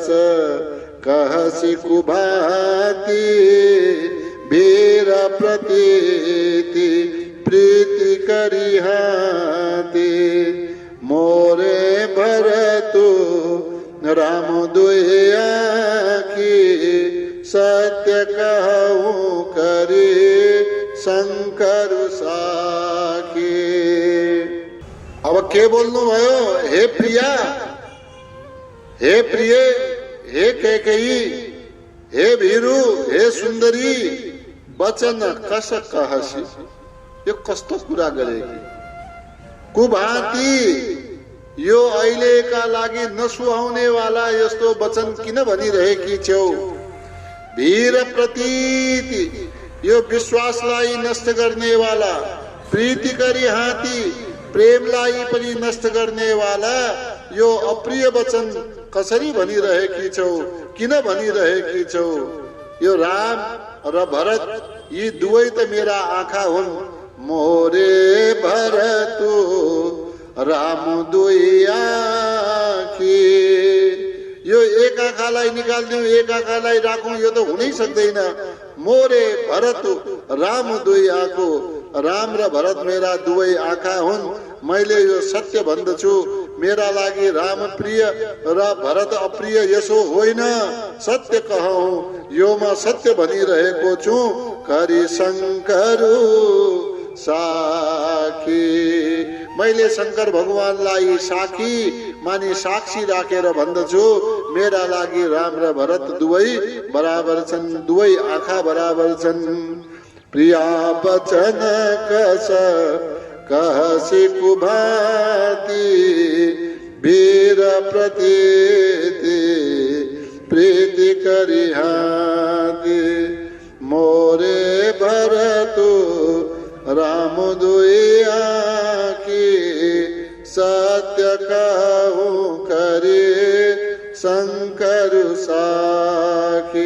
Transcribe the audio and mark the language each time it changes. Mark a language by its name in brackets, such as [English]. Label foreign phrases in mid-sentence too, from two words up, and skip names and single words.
[Awadhi] कहसी कुभाती वीर प्रतीति प्रीति करिहाती मोरे भरतु राम दुया की सत्य कहूँ करी शंकर साखी। [Nepali] अब के बोल्नु भयो? [Awadhi] हे प्रिया, हे प्रिय, हे कैकेयी, हे वीरू, हे सुन्दरी वचन कस कहसी। [Nepali] यो कस्तो कुरा गरेकी? कुभाती यो अहिलेका लागि नसुहाउने वाला यस्तो वचन किन भनिरहेकी छौ? [Awadhi] वीर प्रतीति [Nepali] यो विश्वासलाई नष्ट गर्ने वाला, प्रीति गरी हाती प्रेमलाई पनि नष्ट गर्ने वाला यो अप्रिय वचन कसरी भनिरहेकी छौ? किन भनिरहेकी छौ? यो राम र भरत यी दुवै त मेरा आँखा हुन्। [Awadhi] मोरे भरतु राम दुई आँखी। [Nepali] यो एक आँखालाई निकाल्दिउँ एक आँखालाई राखौँ यो त हुनै सक्दैन। [Awadhi] मोरे भरतु राम दुई आँखो, [Nepali] राम र भरत मेरा दुवै आँखा हुन्। मैले यो सत्य भन्दछु, मेरा लागि राम प्रिय र भरत अप्रिय यसो होइन। [Awadhi] सत्य कहौँ [Nepali] यो म सत्य भनिरहेको छु। [Awadhi] करी शङ्करु साखी [Nepali] मैले शङ्कर भगवानलाई साखी मानी साक्षी राखेर भन्दछु मेरा लागि राम र भरत दुवै बराबर छन्, दुवै आँखा बराबर छन्। [Awadhi] प्रिया बचन कस कहसी कुभाती, वीर प्रतीति प्रीति करिहाती। मोरे भरतु राम दुई आँखी, सत्य कहूँ करे शंकर साखी।